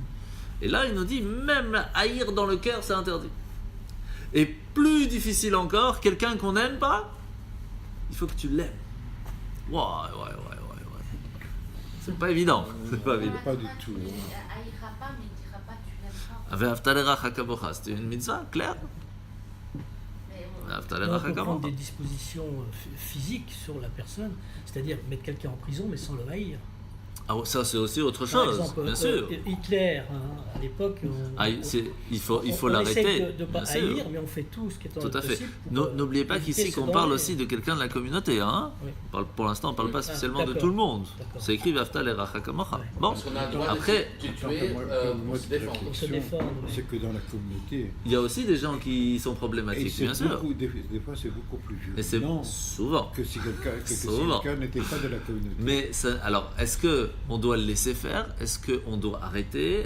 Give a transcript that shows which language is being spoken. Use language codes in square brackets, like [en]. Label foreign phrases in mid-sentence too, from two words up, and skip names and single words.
[fr] Et là, il nous dit, même haïr dans le cœur, c'est interdit. Et plus difficile encore, quelqu'un qu'on n'aime pas, il faut que tu l'aimes. Ouais. C'est pas évident. C'est pas évident. Pas du tout. Il haïra pas, mais il dira pas tu l'aimes pas. [he] ואהבת לרעך כמוך, [fr] c'était une mitzvah, claire. Mais Ve'ahavta On l'reacha peut prendre kamocha. des dispositions physiques sur la personne, c'est-à-dire mettre quelqu'un en prison mais sans le haïr. Ah, ça c'est aussi autre Par chose, exemple, bien sûr. Hitler, hein, à l'époque, Il faut on l'arrêter. essaie de ne pas bien sûr. haïr, mais on fait tout ce qui est en Tout à fait. possible pour, N'oubliez pas éviter qu'ici ce qu'on danger. parle aussi de quelqu'un de la communauté. Hein. Oui. Pour l'instant, on ne parle pas Ah, spécialement de d'accord. tout le monde. D'accord. C'est écrit [he] ואהבת לרעך כמוך. [fr] Ouais. Bon, Parce qu'on a le droit après, de Attends, tuer moi, pour se défendre. Pour se défendre, oui. C'est que dans la communauté, il y a aussi des gens qui sont et problématiques, c'est bien sûr. beaucoup, des fois c'est beaucoup plus Mais c'est violent souvent. que si Souvent. quelqu'un n'était pas de la communauté. Mais alors, est-ce qu'on doit le laisser faire? Est-ce qu'on doit arrêter?